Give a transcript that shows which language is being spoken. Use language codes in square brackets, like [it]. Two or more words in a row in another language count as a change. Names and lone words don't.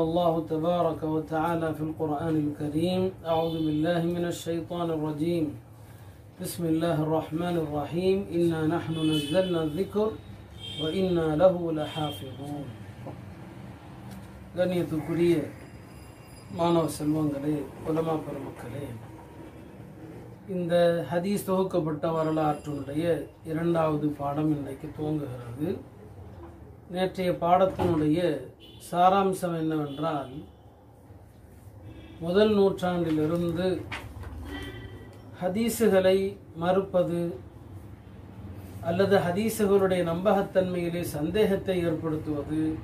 [ar] الله تبارك وتعالى في القرآن الكريم أعوذ بالله من الشيطان الرجيم بسم الله الرحمن الرحيم إنا نحن نزلنا الذكر وإنا له لحافظون [ta] கண்ணியத்துக்குரிய மாணவ செல்வங்களே உலமா பெருமக்களே, இந்த ஹதீஸ் தொகுக்கப்பட்ட வரலாற்றினுடைய இரண்டாவது பாடம் இன்றைக்கு துவங்குகிறது. நேற்றைய பாடத்தினுடைய சாராம்சம் என்னவென்றால், முதல் நூற்றாண்டிலிருந்து ஹதீஸுகளை மறுப்பது அல்லது ஹதீஸுகளுடைய நம்பகத்தன்மையிலே சந்தேகத்தை ஏற்படுத்துவது